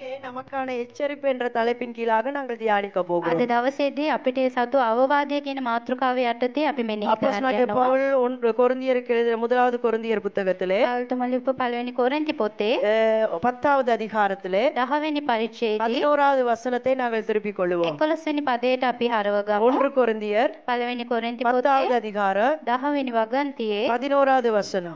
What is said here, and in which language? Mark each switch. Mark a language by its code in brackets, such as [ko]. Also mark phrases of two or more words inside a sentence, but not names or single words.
[ta] நமக்கான எச்சரிப்பு என்ற தலைப்பின் கீழாக நாங்கள் தியானிக்க போகிறோம். [si] අද දවසේදී අපිට සතු අවවාදය කියන මාතෘකාව යටතේ අපි මෙනෙහි [ta] அப்போஸ்தலனாகிய [si] කරනවා. [ta] பவுல் கொரிந்தியருக்கு எழுதிய முதலாவது கொரிந்தியர் புத்தகத்திலே [si] පෞල්තුමා ලියපු පළවෙනි කොරින්ති පොතේ [ta] 10வது அதிகாரத்திலே [si] 10 වෙනි පරිච්ඡේදයේ [ta] 11வது வசனத்தை நாங்கள் திருப்பிக் கொள்வோம். [si] 11 වෙනි පදයට අපි හරව ගමු. [ta] 1 கொரிந்தியர் [si] පළවෙනි කොරින්ති [ta] 10வது [si] පොතේ [ta] அதிகாரம் [si] 10 වෙනි වගන්තියේ [ta] 11வது வசனம்.